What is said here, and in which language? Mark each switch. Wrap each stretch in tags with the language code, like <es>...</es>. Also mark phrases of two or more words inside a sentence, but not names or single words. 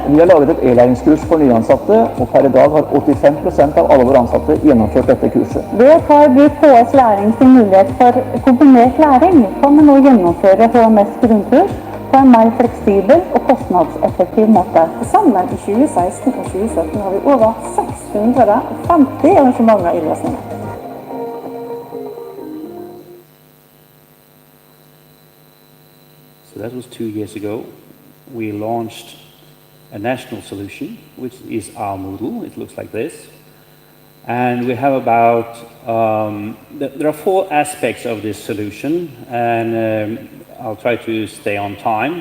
<no>Vi har laget et e-læringskurs for nyansatte, og per i dag har 85% av alle våre ansatte gjennomført dette kurset. Ved å ta i bruk KS Læring sin mulighet for kombinert læring, kan vi nå gjennomføre HMS grunnkurs på en mer fleksibel og kostnadseffektiv måte. Sammen i 2016 og 2017 har vi over 650 arrangementer i løsningen.</no> <en>So that was 2 years ago. We launched a national solution, which is our Moodle. It looks like this. And we have about, there are 4 aspects of this solution, and I'll try to stay on time.</en>